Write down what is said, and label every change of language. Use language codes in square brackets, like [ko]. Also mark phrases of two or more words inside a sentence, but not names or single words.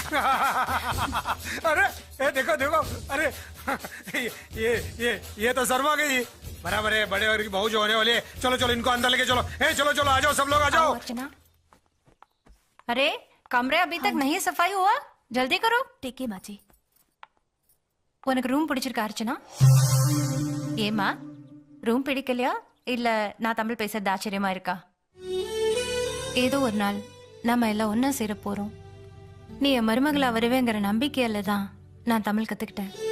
[hi] अरे ए देखो देखो, अरे ये तो शर्मा गई। बराबर है, बड़े और की बहू जो होने वाली है। चलो चलो इनको अंदर लेके चलो। ए चलो चलो आ जाओ, सब लोग आ जाओ। अर्चना, अरे कमरे अभी तक नहीं सफाई हुआ, जल्दी करो। ठीक है माँ जी। [ta] உனக்கு ரூம் பிடிச்சிருக்கா அர்ச்சனா? ஏமா ரூம் பிடிக்கலையா இல்ல நான் தமிழ் பேசுறது ஆச்சரியமா இருக்கா? ஏதோ ஒரு நாள் நாம எல்லாம் ஒன்னா சேர போறோம். நீ என் மருமகளா வருவேங்கிற நம்பிக்கையில தான் நான் தமிழ் கத்துக்கிட்டேன்.